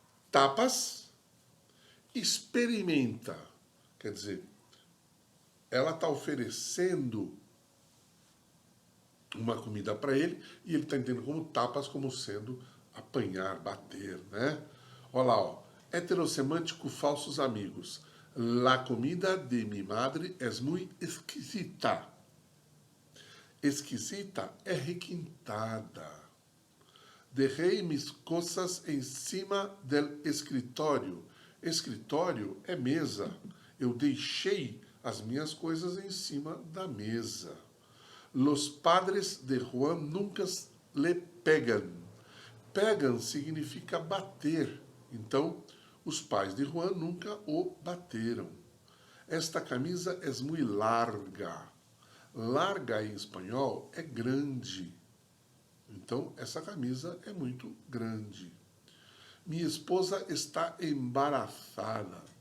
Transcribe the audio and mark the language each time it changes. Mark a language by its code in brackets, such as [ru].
[pt] Tapas, experimenta. Quer dizer, ela está oferecendo uma comida para ele e ele está entendendo como tapas, como sendo apanhar, bater, né? Olha lá, ó. Heterossemântico, falsos amigos. [es] La comida de mi madre es muy exquisita. [pt] Exquisita é requintada. Derrei mis coisas em cima del escritório. Escritório é mesa. Eu deixei as minhas coisas em cima da mesa. [es] Los padres de Juan nunca le pegan. [pt] Pegan significa bater. Então, os pais de Juan nunca o bateram. Esta camisa é muito larga. Larga em espanhol é grande. Então, essa camisa é muito grande. Minha esposa está embaraçada.